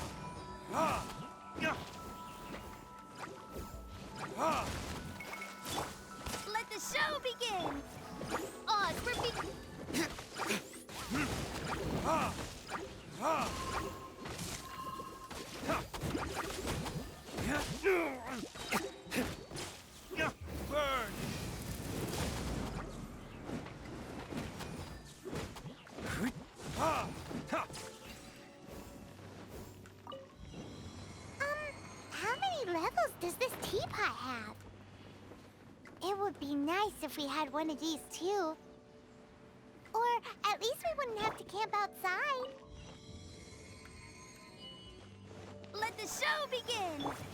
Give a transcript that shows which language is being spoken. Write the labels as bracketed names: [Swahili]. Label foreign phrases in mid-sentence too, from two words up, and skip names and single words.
[English] Ha! Ya! Ha! Let the show begin! Oz, we're Ha! Ha! Ha! Ya! Ya! Burn! Ha! Ha! How many levels does this teapot have? It would be nice if we had one of these too. Or at least we wouldn't have to camp outside. Let the show begin!